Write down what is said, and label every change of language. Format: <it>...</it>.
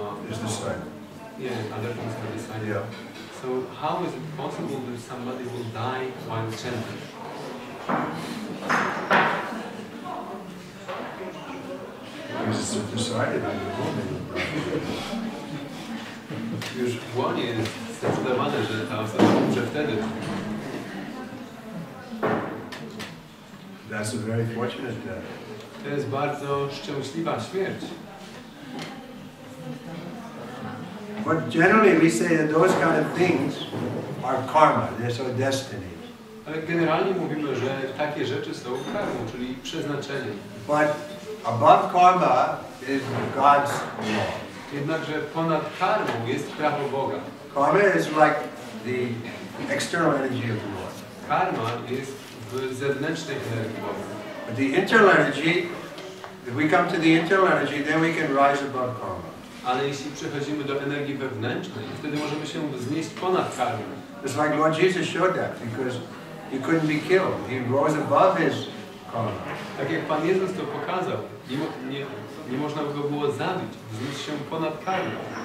<en>Is the same. yeah, other things are decided. Yeah. So how is it possible that somebody will die while chanting? Because it's decided in the moment.</en> <pl>Już w łonie jest zdecydowane, że ta osoba umrze wtedy.</pl> <en>That's a very fortunate death.</en> <pl>To jest bardzo szczęśliwa śmierć.</pl> <en>But generally we say that those kind of things are karma, they're so destiny.</en> <pl>Ale generalnie mówimy, że takie rzeczy są karmą, czyli przeznaczeniem.</pl> <en>But above karma is God's law.</en> <pl>Jednakże ponad karmą jest prawo Boga.</pl> <en>Karma is like the external energy of the Lord.</en> <pl>Karma jest w zewnętrznej energii Boga.</pl> <en>But the internal energy, if we come to the internal energy, then we can rise above karma.</en> <pl>Ale jeśli przechodzimy do energii wewnętrznej, wtedy możemy się wznieść ponad karmę.</pl> <en>It's like Lord Jesus showed that because he couldn't be killed. He rose above his karma.</en> <pl>Tak jak Pan Jezus to pokazał, nie można go było zabić, wznieść się ponad karmę.</pl>